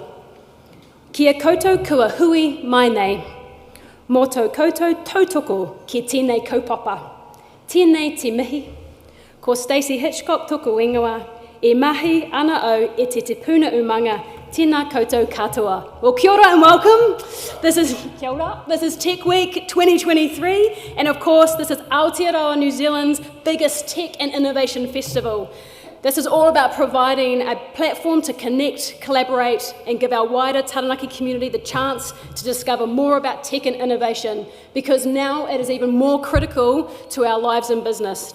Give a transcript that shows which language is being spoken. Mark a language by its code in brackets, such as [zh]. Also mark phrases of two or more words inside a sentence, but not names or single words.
[mi] Kia koutou kua hui mai nei. Mō tau koutou tautoko ki tēnei kaupapa. Tēnei te mihi. Ko Stacey Hitchcock toko ingoa, e mahi ana au e te puna umanga, tēnā koutou katoa. [en] Well, [mi] kia ora [en] and welcome. This is Tech Week 2023, and of course, this is Aotearoa New Zealand's biggest tech and innovation festival. This is all about providing a platform to connect, collaborate, and give our wider Taranaki community the chance to discover more about tech and innovation, because now it is even more critical to our lives and business.